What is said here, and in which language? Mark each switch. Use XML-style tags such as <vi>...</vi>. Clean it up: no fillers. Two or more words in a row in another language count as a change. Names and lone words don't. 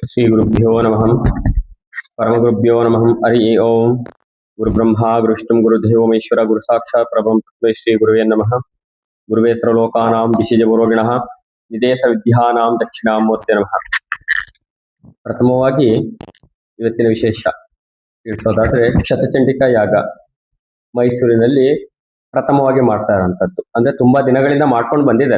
<sa>ಶ್ರೀ ಗುರುಭ್ಯೋ ನಮಃ ಪರಮಗುರುಭ್ಯೋ ನಮಃ ಹರಿ ಓಂ ಗುರು ಬ್ರಹ್ಮ ಗುರು ವಿಷ್ಣು ಗುರುದೇವೋ ಮಹೇಶ್ವರ ಗುರು ಸಾಕ್ಷಾತ್ ಪರಬ್ರಹ್ಮ ತಸ್ಮೈ ಶ್ರೀ ಗುರುವೇ ನಮಃ ಗುರುವೇ ಸರ್ವಲೋಕಾನಾಂ ದಿಶಿಜ ಗುರುಗಿಣಃ ವಿದೇಶ ವಿದ್ಯಾನಾಂ ದಕ್ಷಿಣಾಮೂರ್ತಿ ನಮಃ.</sa> <kn>ಪ್ರಥಮವಾಗಿ ಇವತ್ತಿನ ವಿಶೇಷ ತಿಳಿಸೋದಾದ್ರೆ ಶತಚಂಡಿಕಾ ಯಾಗ ಮೈಸೂರಿನಲ್ಲಿ ಪ್ರಥಮವಾಗಿ ಮಾಡ್ತಾ ಇರೋಂಥದ್ದು. ಅಂದ್ರೆ ತುಂಬಾ ದಿನಗಳಿಂದ ಮಾಡ್ಕೊಂಡು ಬಂದಿದ್ದಾರೆ.</kn>